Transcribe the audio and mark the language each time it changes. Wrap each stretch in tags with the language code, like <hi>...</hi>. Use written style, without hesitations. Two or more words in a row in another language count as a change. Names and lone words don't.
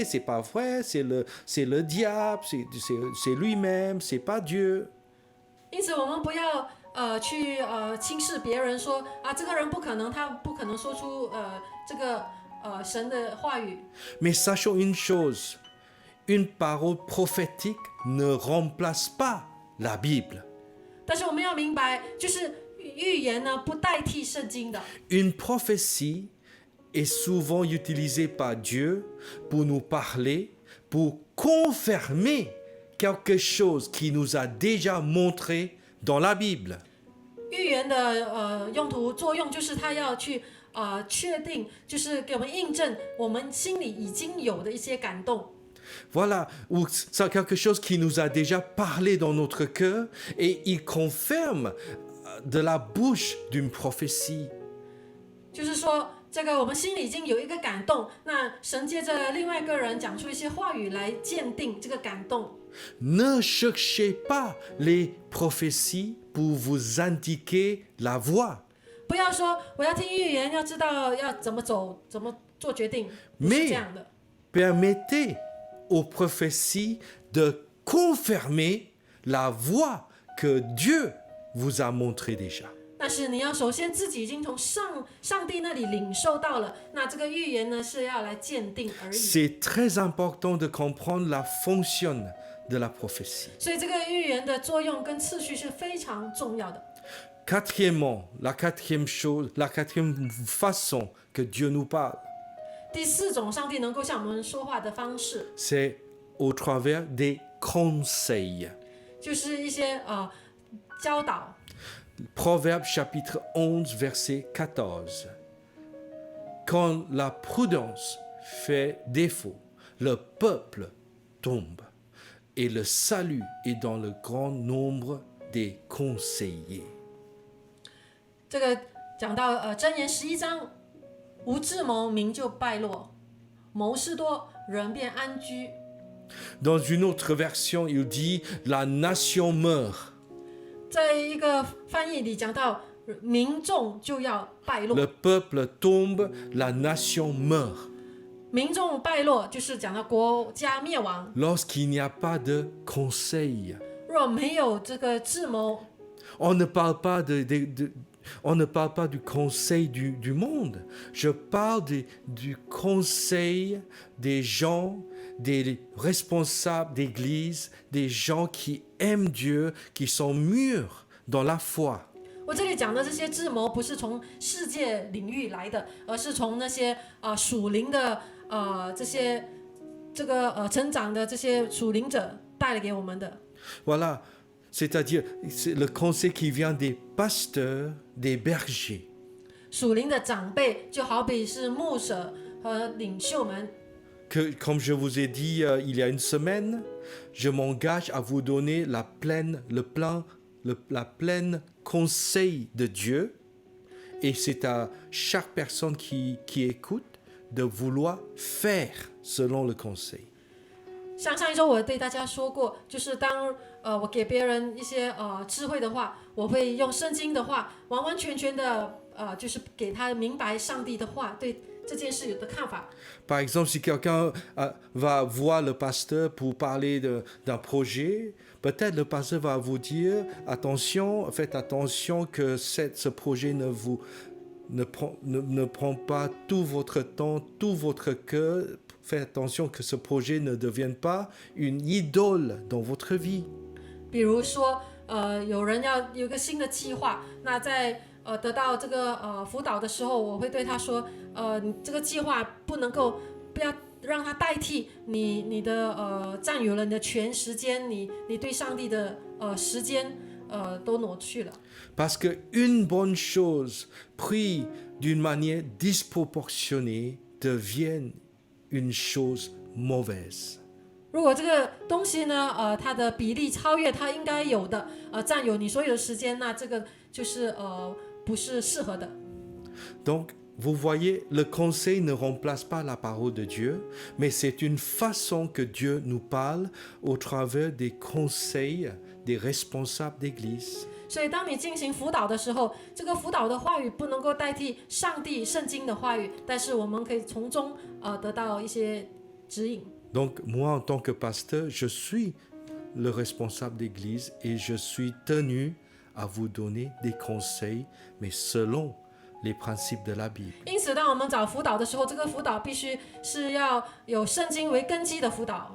<fr>C'est pas vrai, c'est le diable, c'est lui-même, c'est pas Dieu.</fr> <zh>因此我们不要去轻视别人说啊，这个人不可能，他不可能说出这个神的话语。</zh> <fr>Mais sachons une chose, une parole prophétique ne remplace pas la Bible.</fr> <zh>但是我们要明白，就是预言呢不代替圣经的。</zh> <fr>Une prophétie est souvent utilisée par Dieu pour nous parler, pour confirmer quelque chose qui nous a déjà montré dans la Bible.</fr> <zh>预言的作用就是他要去确定，就是给我们印证我们心里已经有的一些感动。</zh> <fr>Voilà, ou c'est quelque chose qui nous a déjà parlé dans notre cœur et il confirme de la bouche d'une prophétie.</fr> <zh>就是说，这个我们心里已经有一个感动，那神借着另外一个人讲出一些话语来鉴定这个感动。</zh> <fr>Ne cherchez pas les prophéties pour vous indiquer la voie.</fr> <zh>不要说我要听预言，要知道要怎么走，怎么做决定，不是这样的。</zh> <fr>Permettez aux prophéties de confirmer la voie que Dieu vous a montrée déjà.</fr> <zh>那但是你要首先自己已经从上帝那里领受到了，那这个预言呢是要来鉴定而已。</zh> <fr>C'est très important de comprendre la fonction de la prophétie.</fr> <zh>所以这个预言的作用跟次序是非常重要的。</zh> <fr>Quatrièmement, la quatrième chose, la quatrième façon que Dieu nous parle,</fr> <zh>第四种上帝能够向我们说话的方式，</zh> <fr>c'est au travers des conseils.</fr> <zh>就是一些教导。</zh> <fr>Proverbe chapitre 11, verset 14. Quand la prudence fait défaut, le peuple tombe, et le salut est dans le grand nombre des conseillers.</fr> <zh>这个讲到箴言11章，无智谋民就败落，谋事多人便安居。</zh> <fr>Dans une autre version, il dit la nation meurt.</fr> <zh>在一个翻译里讲到，民众就要败落。</zh> <fr>Le peuple tombe, la nation meurt.</fr> <zh>民众败落就是讲到国家灭亡。</zh> <fr>Lorsqu'il n'y a pas de conseil.</fr> <zh>若没有这个智谋，</zh> <fr>On ne parle pas on ne parle pas du conseil du monde. Je parle du conseil des gens, des responsables d'église, des gens qui aiment Dieu, qui sont mûrs dans la foi.</fr> <zh>我这里讲的这些智谋不是从世界领域来的，而是从那些属灵的这个成长的这些属灵者带来给我们的。</zh> <fr>Voilà, c'est-à-dire c'est le conseil qui vient des pasteurs, des bergers.</fr> <zh>属灵的长辈就好比是牧者和领袖们。</zh> <fr>Que, comme je vous ai dit il y a une semaine, je m'engage à vous donner la pleine conseil de Dieu. Et c'est à chaque personne qui écoute de vouloir faire selon le conseil.</fr> <zh>像上一周我对大家说过，就是当我给别人一些智慧的话，我会用圣经的话，完完全全的就是给他明白上帝的话对这件事有的看法。</zh> <fr>Par exemple, si quelqu'un va voir le pasteur pour parler d'un projet, peut-être le pasteur va vous dire attention, faites attention que ce projet ne prend pas tout votre temps, tout votre cœur. Faites attention que ce projet ne devienne pas une idole dans votre vie.</fr> <zh>比如说，有人要有一个新的计划，那在得到这个辅导的时候，我会对他说，你这个计划不要让它代替你的占有了你的全时间，你对上帝的时间都挪去了。</zh> <fr>Parce qu'une bonne chose prise d'une manière disproportionnée devient une chose mauvaise.</fr> <zh>如果这个东西呢，它的比例超越它应该有的，占有你所有的时间，那这个就是不是适合的。</zh> <fr>Donc, vous voyez, le conseil ne remplace pas la parole de Dieu, mais c'est une façon que Dieu nous parle au travers des conseils des responsables d'église.</fr> <zh>所以，当你进行辅导的时候，这个辅导的话语不能够代替上帝圣经的话语，但是我们可以从中得到一些指引。</zh> <fr>Donc, moi, en tant que pasteur, je suis le responsable d'église et je suis tenu à vous donner des conseils, mais selon les principes de la Bible.</fr> <zh>因此，当我们找辅导的时候，这个辅导必须是要有圣经为根基的辅导。</zh>